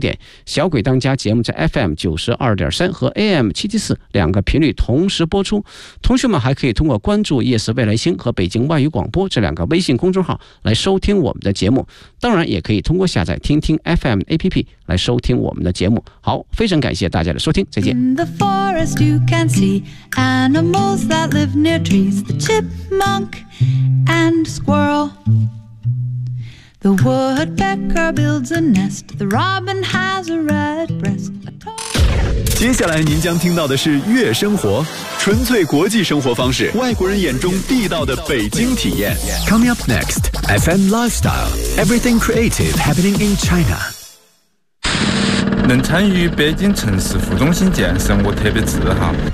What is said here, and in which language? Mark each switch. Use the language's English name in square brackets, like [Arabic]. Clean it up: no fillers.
[Chinese] 《小鬼当家》节目在 FM92.3 和 AM774 两个频率同时播出。同学们还可以通过关注夜色未来星和北京外语广播这两个微信公众号来收听我们的节目。当然也可以通过下载听听 FM APP 来收听我们的节目。好，非常感谢大家的收听，再见。 [English] Can see animals that live near trees, the chipmunk and squirrel. The woodpecker builds a nest, the robin has a red breast. [Chinese] 接下来您将听到的是月生活，纯粹国际生活方式，外国人眼中地道的北京体验。 [English] Coming up next, FM Lifestyle, everything creative happening in China. [Chinese] 能参与北京城市副中心建设，我特别自豪。